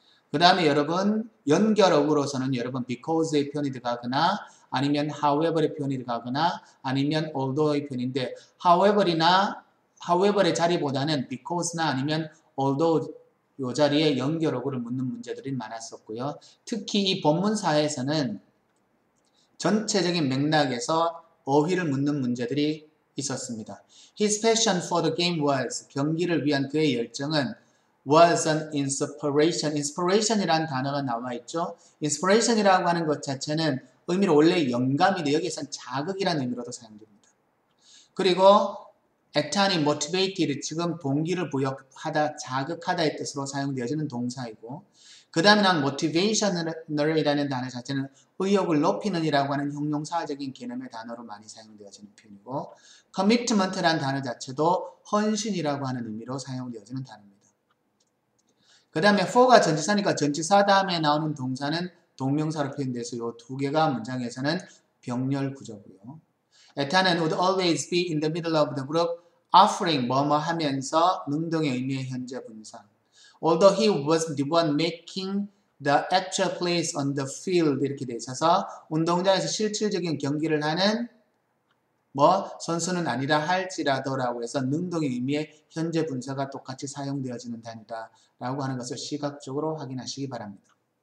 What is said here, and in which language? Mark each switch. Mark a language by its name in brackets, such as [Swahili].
[Korean] 그 다음에 여러분 연결어구로서는 여러분 because의 표현이 들어가거나 아니면 however의 표현이 들어가거나 아니면 although의 표현인데 however의 자리보다는 because나 아니면 although 이 자리에 연결어구를 묻는 문제들이 많았었고요. 특히 이 본문사에서는 전체적인 맥락에서 어휘를 묻는 문제들이 있었습니다. [English] His passion for the game was [Korean] 경기를 위한 그의 열정은 [English] was an inspiration. [Korean] inspiration이라는 단어가 나와 있죠. inspiration이라고 하는 것 자체는 의미로 원래 영감인데 여기에서는 자극이라는 의미로도 사용됩니다. 그리고 에탄이 motivated 지금 동기를 부여하다, 자극하다의 뜻으로 사용되어지는 동사이고 그 다음에 난 motivational이라는 단어 자체는 의욕을 높이는 이라고 하는 형용사적인 개념의 단어로 많이 사용되어지는 표현이고 commitment라는 단어 자체도 헌신이라고 하는 의미로 사용되어지는 단어입니다. 그 다음에 for가 전치사니까 전치사 다음에 나오는 동사는 동명사로 표현돼서 이 두 개가 문장에서는 병렬 구조고요. [English] 에탄은 would always be in the middle of the group offering [Korean] 뭐뭐 하면서 능동의 의미의 현재 분사. [English] Although he was the one making the actual plays on the field [Korean] 이렇게 돼 있어서 운동장에서 실질적인 경기를 하는 선수는 아니라 할지라도라고 해서 능동의 의미의 현재 분사가 똑같이 사용되어지는 단위다 라고 하는 것을 시각적으로 확인하시기 바랍니다.